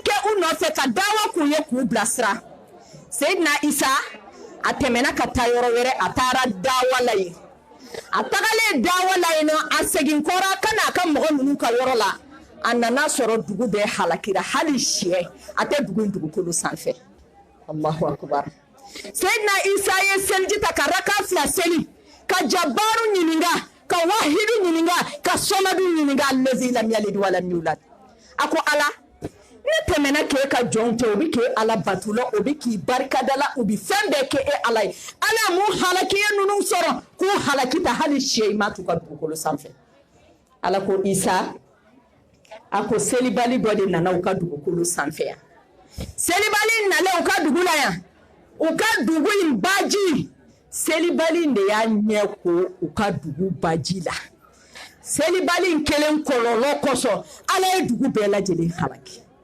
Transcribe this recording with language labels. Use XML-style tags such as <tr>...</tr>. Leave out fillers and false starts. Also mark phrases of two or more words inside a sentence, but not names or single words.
<bm>kɛ u nɔfɛ ka dawa k'u ye k'u bilasira Seydina Isa a tɛmɛna ka taa yɔrɔ wɛrɛ a taara dawa la yen a tagalen dawa la yen a segin kɔra ka n'a ka mɔgɔ ninnu ka yɔrɔ la a nana sɔrɔ dugu bɛɛ halakira hali sɛ a tɛ dugu in dugukolo sanfɛ</bm> <ar>الله أكبر</ar> <bm>Seydina Isa ye seliji ta ka raka 2 seli ka Jabaru ɲininka ka Wahidu ɲininka ka Somadu ɲininka</bm> <ar>الذي لم يلد ولم يولد</ar> <bm>a ko ala ne tɛmɛna k'e ka jɔnw tɛ o bɛ k'e ala batula o bɛ k'i barikadala o bɛ fɛn bɛɛ kɛ e ala ye ala mun halakiye ninnu sɔrɔ k'u halakita hali sɛ ma t'u ka dugukolo sanfɛ ala ko Isa a ko selibali dɔ de nana u ka dugukolo sanfɛ yan selibali nana u ka dugu la yan u ka dugu in baji selibali de y'a ɲɛ ko u ka dugu baji la selibali in kelen kɔlɔlɔ kosɔn ala ye dugu bɛɛ lajɛlen halaki</bm>